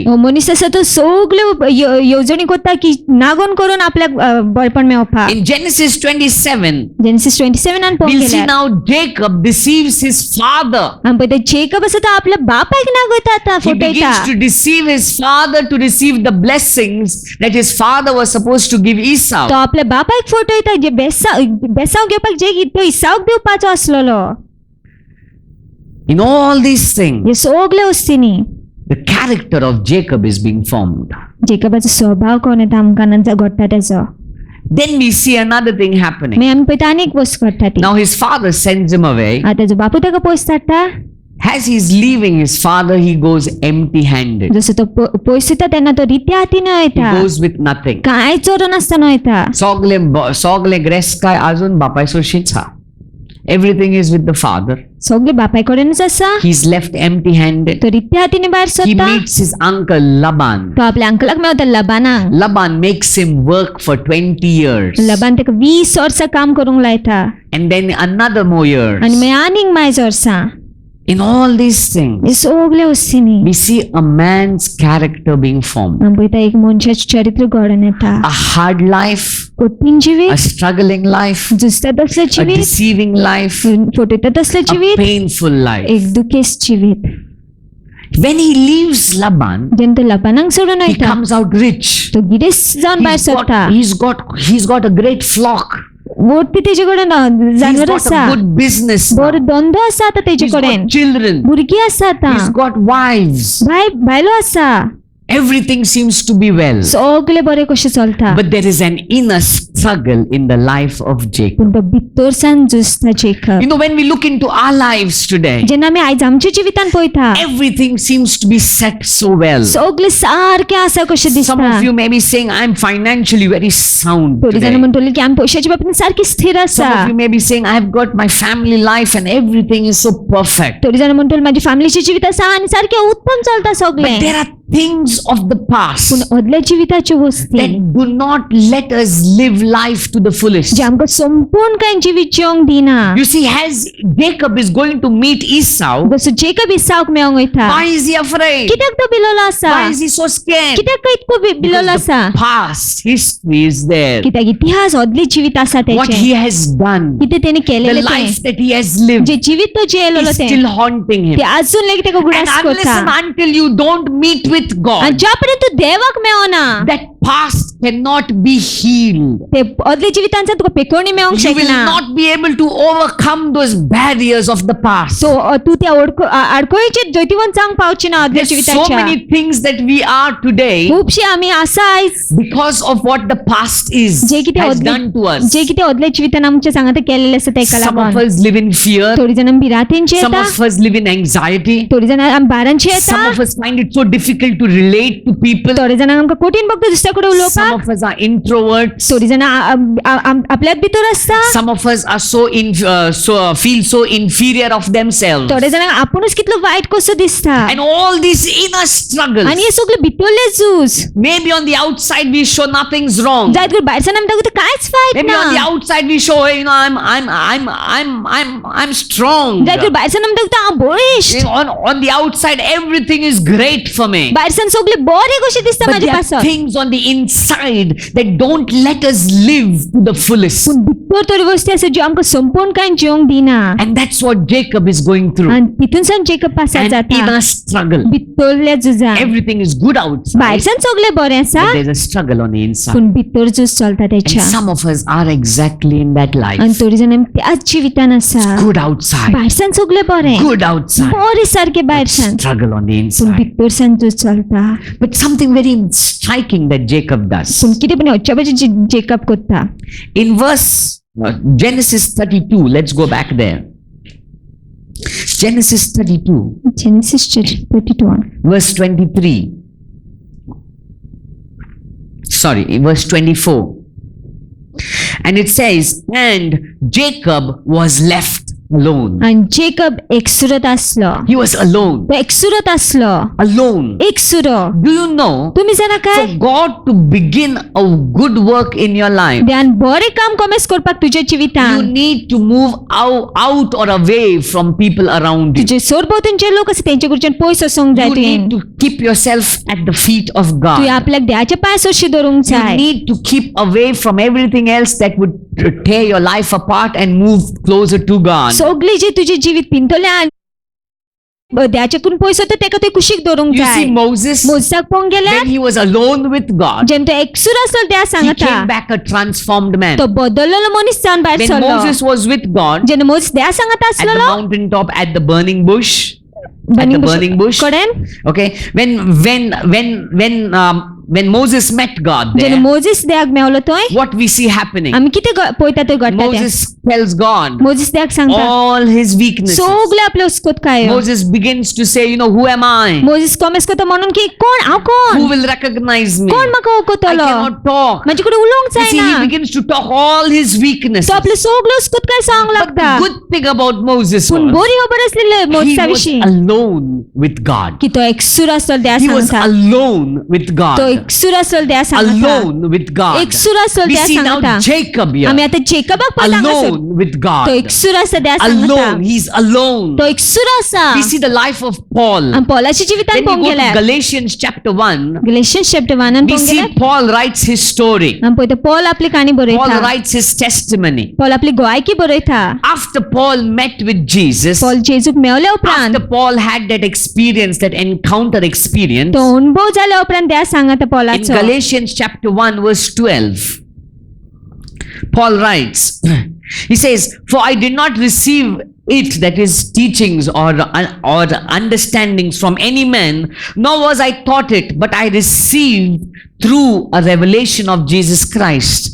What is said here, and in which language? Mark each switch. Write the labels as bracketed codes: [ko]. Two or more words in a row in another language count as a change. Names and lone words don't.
[kok] हो मनीस आसा तो सगळ्यो येवजणी करता की नागोन करून आपल्याक बळपण मेळपाक. [en] In Genesis 27, [kok] जेनेसिस 27 आन [en] we'll see [kok] पळयल्यार [en] now Jacob deceives his father. [kok] आमी पळयता जेकब आसा तो आपल्या बापायक नागयता आता, [en] He [kok] फटयता. [en] begins to deceive his father to receive the blessings that his father was supposed to give [kok] तो Esau. आपल्या बापायक फटयता जे बेसांव घेवपाक जे तो इसावक दिवपाचो आसलेलो. [en] In all these things, [kok] हे सगळे वस्तींनी [en] the character of Jacob is being formed. [kok] जेकबाचो स्वभाव कोण येता आमकां घडटा तेजो. [en] Then we see another thing happening. [kok] मागीर आमी पळयता आनी एक वस्त घडटा ती. [en] Now his father sends him away. [kok] आतां तेजो बापूय ताका पयस धाडटा. [en] As he's leaving his father, he goes empty-handed. [kok] जसो तो पयस येता तेन्ना तो रित्या हातीन [en] He [kok] येता, [en] goes with nothing. [kok] कांय चोरून नासतना येता. Sogle gres काय अजून बापायसोशीच हा. [en] Everything is with the father. [kok] सगळे बापाय कडेनच आसा. [en] He's left empty-handed. [kok] तो रित्या हातीन भायर [en] He [kok] सरता. [en] meets his uncle Laban. [kok] तो आपल्या अंकलाक मेळता लबानाक. [en] Laban makes him work for 20 years. [kok] लबान ताका 20 वर्सां काम करूंक लायता. [en] And then another more years. [kok] आनी मागीर आनीक मायज वर्सां. [en] In all these [kok] हे [en] things, [kok] सगळे वस्तींनी [en] we see a man's character being formed. [kok] आमी पळयता एक मनशाचें चरित्र घडोवन येता. [en] A hard life, [kok] कठीण [en] a [kok] जिवीत, [en] struggling life, [kok] झुजता तसलें [en] a [kok] जिवीत, [en] deceiving life, [kok] फटयता तसलें [en] a [kok] जिवीत, [en] painful life. [kok] एक दुखेस्त जिवीत. [en] When he leaves Laban, [kok] जेन्ना तो लबानांक सोडून [en] he [kok] वयता [en] comes out rich. [kok] तो गिरेस जावन भायर सरता [en] He's got a great flock. [kok] मोठी तेजे कडेन [en] He's [kok] जानवर [en] got [kok] आसा [en] a good business. [kok] बरो धंदो आसा आतां तेजे [en] He's [kok] कडेन [en] got children. [kok] भुरगीं आसा आतां [en] He's got wives. [kok] बायलो आसा [en] Everything seems to be well. [kok] सगळे बरे कशें चलता [en] But there is an inner struggle in the life of Jacob. [kok] पूण तो भितरसान झुजता जेकब [en] You know, when we look into our lives today, [kok] जेन्ना आमी आयज आमच्या जिवितान पळयता [en] everything seems to be set so well. [kok] सगळे सारकें आसा कशें [en] Some [kok] दिसता [en] of you may be saying, I'm financially very sound [kok] थोडी जाणां [en] today. [kok] म्हणटली की आमी पयशाच्या बाबतींत सारकी स्थिर आसा [en] Some of you may be saying, I've got my family life and everything is so perfect. [kok] थोडी जाणां म्हणटली माझी फॅमिलीची जिवीत आसा आनी सारकें उत्तम चलता [en] But [kok] सगळें [en] there are things of the past [kok] पूण अदल्या जिविताच्यो वस्ती [en] that do not let us live life to the fullest. [kok] जे आमकां संपूर्ण कांय जिवीत जिवंक दिना [en] You see, as Jacob is going to meet Esau, [kok] जसो जेकब इसाक मेळोंक वयता [en] why is he afraid? [kok] कित्याक तो भिलोलो आसा [en] Why is he so scared? [kok] कित्याक तो इतको भिलोलो [en] Because [kok] आसा [en] the past history is there. [kok] कित्याक इतिहास अदली जिवीत आसा [en] What [kok] तेचे [en] he has done, [kok] कितें तेणे [en] the [kok] केलेलें [en] life [kok] तें [en] that he has lived, [kok] जे जिवीत तो जियेलोलो [en] is [kok] तें [en] still haunting him. [kok] ते अजून लेगीत तेका [en] And [kok] गुडास [en] unless [kok] करता [en] and until you don't meet with [kok] आनी [en] God, [kok] ज्या पर्यंत तूं देवाक मेळना [en] that past cannot be healed. [kok] ते अदले जिवितांतल्यान तुका पेकोवणी मेळोंक [en] You will [kok] शकना [en] not be able to overcome those barriers of the past. [kok] सो तूं त्या आडकोळीचेर जैतिवंत जावंक पावची ना अदल्या [en] There's so [kok] जिविताच्या [en] many things that we are today [kok] खुबशे आमी आसा आयज [en] because of what the past is [kok] जे कितें [en] has done to us. [kok] जे कितें अदल्या जिवितान आमच्या सांगात केलेलें आसा तेका [en] Some of [kok] लागून [en] us live in fear. [kok] थोडी जाणां भिरांतेंची [en] Some [kok] येता [en] of us live in anxiety. [kok] थोडी जाणां आमी भारांची [en] Some [kok] येता [en] of us find it so difficult to relate to people. [kok] थोडी जाणांक आमकां कठीण भक्त दुसऱ्या कडेन [en] Some [kok] उलोवपाक [en] of us are introverts. [kok] थोडी जाणां आपल्यात भितर आसता [en] Some of us are feel so inferior of themselves. [kok] थोडे जाणांक आपुणूच कितलो वायट कसो दिसता [en] And all these inner struggles. [kok] आनी हे सगळे भितरले झूज [en] Maybe on the outside we show nothing's wrong. [kok] जायत करून भायर आमी दाखयता कांयच वायट [en] Maybe on the [kok] ना [en] outside we show, hey, I'm strong. [kok] जायत करून भायर आमी दाखयता हांव बळिश्ट [en] On the outside everything is great for me. [kok] भायर सगळे बरे कशे दिसता [en] But [kok] म्हाजे [en] there are [kok] पासत [en] things on the inside that don't let us live to the fullest. [kok] पूण भितर थोडी गोष्टी आसा ज्यो आमकां संपूर्ण कांय जिवंक दिना [en] And that's what Jacob is going through. [kok] आनी तितूनसान जेकब पासार [en] An [kok] जाता [en] inner struggle. [kok] भितरल्या झुजान [en] Everything is good outside, [kok] भायरसान सगळे बरें आसा [en] but there's a struggle on the inside. [kok] पूण भितर झूज चलता [en] And [kok] तेच्या [en] some of us are exactly in that [kok] आनी [en] life. [kok] थोडी जाणां त्याच जिवितान आसा [en] Good outside, [kok] भायरसान सगळे बरें [en] good outside, [kok] बरें सारकें भायरसान [en] struggle on the [kok] पूण [en] inside. [kok] भितरसान झूज चलता [en] But something very striking that Jacob does. [kok] पूण कितें पण अच्चाबाचे जेकब करता [en] In Genesis 32, let's go back there. Genesis 32, [kok] जेनेसिस 32 [en] verse 23. Sorry, verse 24. And it says, and Jacob was left alone. [kok] आनी जेकब एकसुरत आसलो [en] He was alone. [kok] तो एकसुरत आसलो [en] Alone. [kok] एकसुरो [en] Do you know, [kok] तुम्ही जाणा काय [en] for God to begin a good work in your life, [kok] देवान बरें काम कमेस करपाक तुज्या [en] you [kok] जिवितान [en] need to move out or away from people around you. [kok] तुजे सोरभोवतून जे लोक आसा तेंचे कडच्यान पयस वचोंक जाय [en] You [kok] तुवें [en] need to keep yourself at the feet of [kok] तुवें [en] God. [kok] आपल्याक देवाच्या पांय सरशी दवरूंक [en] You [kok] जाय [en] need to keep away from everything else that would tear your life apart and move closer to God. [kok] सगळी जी तुजे जिवीत पिंतल्या देवाच्या कडून पयस वता तेका तुवें कुशीक दवरूंक [en] You [kok] जाय [en] see, Moses, [kok] मोजसाक पळोवंक गेल्यार [en] when he was alone with God, [kok] जेन्ना तो एकसुरो आसलो देवा [en] he [kok] सांगता [en] came back a transformed man. [kok] तो बदललेलो मनीस जावन भायर [en] When [kok] सरलो [en] Moses was with God [kok] जेन्ना मोज देवा सांगता [en] at the [kok] आसलो [en] mountaintop at the burning bush, कडेन, okay, when Moses met God [kok] जेन्ना [en] there, [kok] मोजीस देवाक मेवलो थंय [en] what we see happening, [kok] आमी कितें पळयता थंय घडटा तें [en] Moses tells God [kok] मोजीस देवाक सांगता [en] all his weaknesses. [kok] सगळे आपले उस्कोतकाय [en] Moses begins to say, who am I? [kok] मोजीस कॉमेस करता म्हणून की कोण हांव कोण [en] Who will recognize me? [kok] कोण म्हाका [en] I [kok] वळखतलो [en] cannot talk. [kok] म्हाजे कडेन उलोवंक [en] You see, [kok] जायना [en] he begins to talk all his weaknesses. [kok] तो आपले सगळे उस्कोतकाय सांगूंक [en] But [kok] लागता [en] the good thing about Moses [kok] पूण [en] was, [kok] बरी खबर आसलेली [en] he [kok] मोजीसा [en] was [kok] विशीं [en] alone with God. [kok] की तो एकसूर आसलो देवा [en] He was [kok] सांगता [en] alone with [kok] तो [en] God. [kok] एकसूर असेल त्या सांगता [en] alone with God. [kok] एकसूर असेल [en] We [kok] त्या [en] see now [kok] सांगता [en] Jacob here, [kok] आम्ही आता जेकबाक पळयता [en] alone with [kok] तो [en] God. [kok] एकसूर असा त्या सांगता [en] Alone, he's alone. [kok] तो एकसूर असा [en] We see the life of Paul. [kok] आणि पौलाच्या जिवितान [en] When we [kok] पळोवंक [en] go to [kok] गेल्यार [en] Galatians chapter 1, [kok] गलेशियन्स चॅप्टर 1 [en] we [kok] पळोवंक [en] see [kok] गेल्यार [en] Paul writes his story. [kok] आमी पळयता पौल आपली काणी [en] Paul [kok] बरयता [en] writes his testimony. [kok] पौल आपली गोवायकी बरयता [en] After Paul met with Jesus, [kok] पौल जेजूक मेवल्या उपरांत [en] after Paul had that experience, that encounter experience, [kok] तो अनुभव जाल्या उपरांत त्या सांगता [en] in [kok] पौलाचो [en] Galatians chapter 1 verse 12, Paul writes, he says, for I did not receive it, that is teachings or understandings from any man, nor was I taught it, but I received through a revelation of Jesus Christ.